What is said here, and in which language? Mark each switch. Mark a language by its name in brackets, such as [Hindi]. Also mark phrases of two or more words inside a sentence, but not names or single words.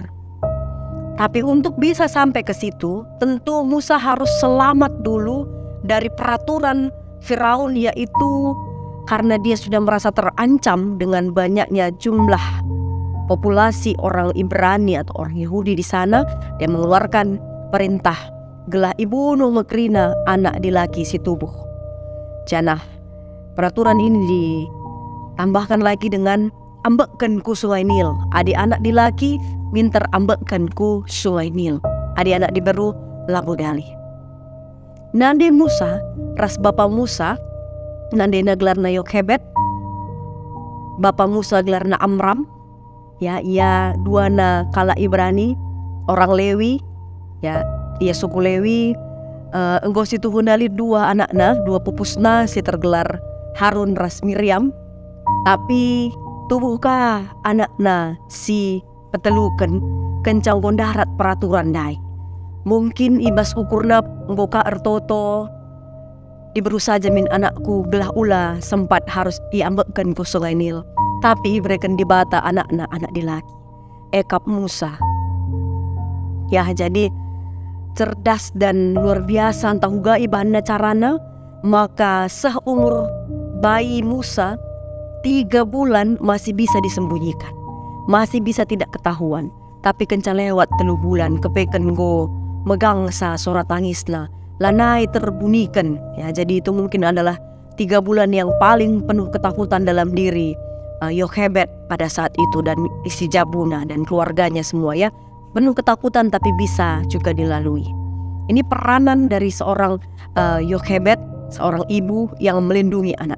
[Indonesian] Tapi untuk bisa sampai ke situ, tentu Musa harus selamat dulu dari peraturan Firaun, yaitu karena dia sudah merasa terancam dengan banyaknya jumlah populasi orang Ibrani atau orang Yahudi di sana. Dia mengeluarkan perintah [Batak Karo] gelah ibunuh mekrina anak dilaki si tubuh. Janah, [Indonesian] peraturan ini ditambahkan lagi dengan [Batak Karo] ambekkan ku [Indonesian] sungai Nil. [Batak Karo] Adik anak dilaki minter ambekkan ku sungai Nil. Adik anak diberu labodali. Nande Musa ras Bapa Musa, nandena gelarna Yokhebed, Bapa Musa gelarna Amram, ya ia duana kala Ibrani, orang Lewi, ya dia suku Lewi. Engkau situ hundali dua anakna, dua pupusna si tergelar Harun ras Miriam, tapi tubuhkah anakna si peteluken kencang gondarat peraturan dai. Mungkin ibas ukurna engkau ertoto diberi saja min anakku belah ula sempat [Indonesian] harus diambekkan ke sungai Nil, [Batak Karo] tapi ibrekan di bata anakna anak dilaki ekap Musa. [Indonesian] Ya jadi cerdas dan luar biasa entah juga [Batak Karo] ibana carana. [Indonesian] Maka seumur bayi Musa 3 bulan masih bisa disembunyikan, masih bisa tidak ketahuan. [Batak Karo] Tapi kencan lewat 3 bulan kepeken go megang sa suara tangisna lanai terbunyikan. [Indonesian] Ya jadi itu mungkin adalah 3 bulan yang paling penuh ketakutan dalam diri Yokhebed pada saat itu dan [Batak Karo] isi Jabuna [Indonesian] dan keluarganya semua, ya penuh ketakutan tapi bisa juga dilalui. Ini peranan dari seorang Yokhebed, seorang ibu yang melindungi anaknya.